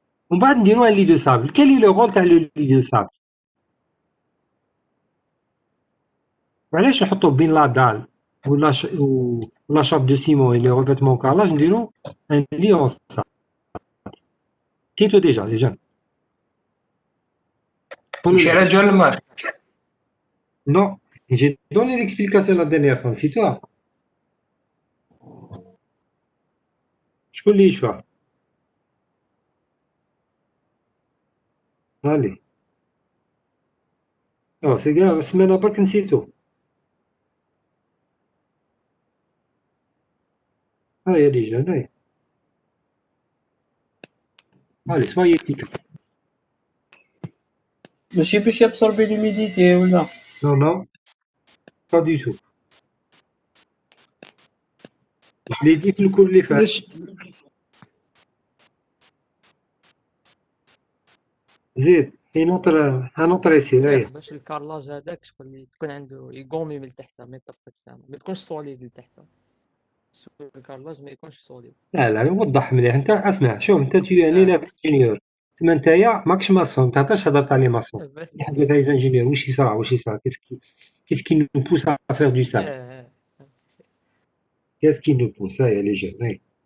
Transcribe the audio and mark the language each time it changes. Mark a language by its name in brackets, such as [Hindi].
[Arabic] ومن بعد نديروا [French] un lit de sable. Quel est le rôle [Arabic] تاع [French] le lit de sable؟ [Arabic] وعلاش نحطوا بين لا دال ولا [French] chape de ciment et le revêtement carrelage [Arabic] نديروا [French] un lit en sable. [Arabic] كيتو [French] déjà les jeunes. [Arabic] ماشي على جال الماء. [French] Non, j'ai donné l'explication la dernière fois, c'est toi. [Arabic] شكون اللي يشفع؟ [French] Allez. Oh, c'est grave, [Arabic] السمانة برك نسيتو. هيا [French] les jeunes, [Arabic] هيا. [French] Allez, soyez efficaces. [Arabic] ماشي باش يابسوربي لوميديتي ولا [French] Non, non, pas du tout. Je l'ai dit [Arabic] في الكل اللي فات. علاش زيد [French] un autre essai, [Arabic] هيا. صافي باش الكارلاج هذاك تكون عنده يقومي من التحت ما يطفطف زعما ما تكونش سوليد لتحت الكارلاج ما يكونش سوليد لا لا وضح مليح انت اسمع شوف انت [French] tu es un élève ingénieur [Arabic] تما نتايا ماكش ماسون تعطيش هضرت على ماسون حبيت هاي انجينيور واش يصرا [French] qu'est-ce qui nous pousse [Arabic] à faire du sable qu'est-ce qui nous pousse هيا [French] les jeunes [Arabic] هيا